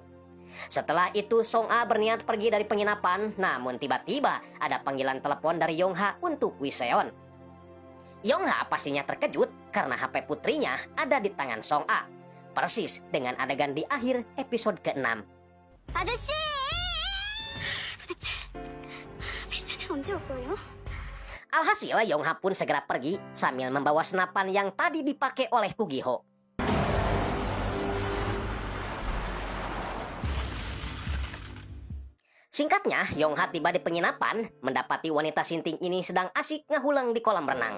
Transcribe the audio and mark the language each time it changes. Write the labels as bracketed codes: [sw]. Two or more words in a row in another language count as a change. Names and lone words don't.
[id] Setelah itu Song A berniat pergi dari penginapan, namun tiba-tiba ada panggilan telepon dari Yongha untuk Wiseon. Yongha pastinya terkejut karena HP putrinya ada di tangan Song A. Persis dengan adegan di akhir episode ke-6. [ko] 아저씨! 도대체 배철대 언제 올 거예요? [id] Alhasil Yongha pun segera pergi sambil membawa senapan yang tadi dipakai oleh Kugiho. Singkatnya, Yongha tiba di penginapan, mendapati wanita sinting ini sedang asik ngehulang di kolam renang.